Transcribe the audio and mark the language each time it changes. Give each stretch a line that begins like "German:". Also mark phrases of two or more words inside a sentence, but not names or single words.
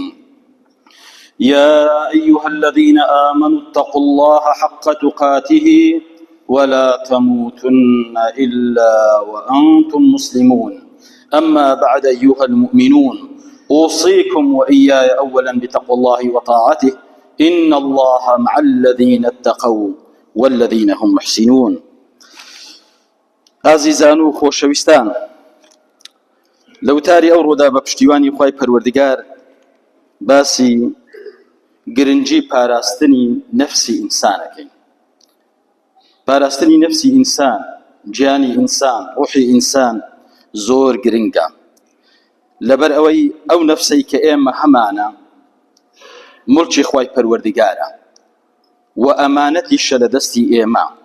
Arabic: يا أيها الذين آمنوا اتقوا الله حق تقاته ولا تموتن إلا وأنتم مسلمون. أما بعد أيها المؤمنون، أوصيكم وإياي أولا بتقوى الله وطاعته. إن الله مع الذين اتقوا والذين هم محسنون.
Central Kurdish: ئازیزان و خۆشەویستان، لەوتاری ئەو ڕۆدا بە پشتیوانی خوای پەروەردگار باسی گرنگی پاراستنی نەفسی ئینسانەکەین. پاراستنی نەفسی ئینسان، گیانی ئینسان، ڕوحی ئینسان زۆر گرنگە، لەبەر ئەوەی ئەو نەفسەی کە ئێمە هەمانە مڵکی خوای پەروەردگارە و ئەمانەتیشە لە دەستی ئێمە،